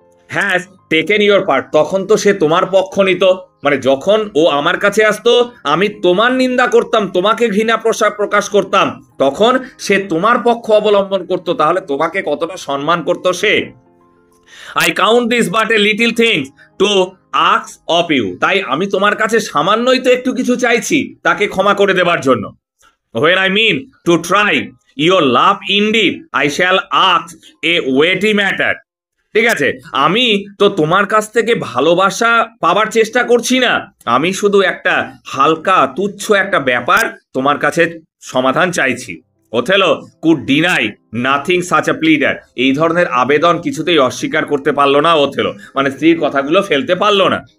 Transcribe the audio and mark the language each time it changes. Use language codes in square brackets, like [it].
[en] has taken your part, [bn] তখন তো সে তোমার পক্ষ নিত, মানে যখন ও আমার কাছে আসতো, আমি তোমার নিন্দা করতাম, তোমাকে ঘৃণা প্রকাশ করতাম, তখন সে তোমার পক্ষ অবলম্বন করত, তাহলে তোমাকে কতটা সম্মান করত সে। [en] I count this but a little things to ask of you, [bn] তাই আমি তোমার কাছে সামান্যই তো একটু কিছু চাইছি তাকে ক্ষমা করে দেবার জন্য। [en] When I mean to try your love indeed, I shall ask a weighty matter. [bn] ঠিক আছে, আমি তো তোমার কাছ থেকে ভালোবাসা পাবার চেষ্টা করছি না, আমি শুধু একটা হালকা তুচ্ছ একটা ব্যাপার তোমার কাছে সমাধান চাইছি। [en] Othello could deny nothing such a pleader, [bn] এই ধরনের আবেদন কিছুতেই অস্বীকার করতে পারলো না ওথেলো, মানে স্ত্রীর কথাগুলো ফেলতে পারলো না।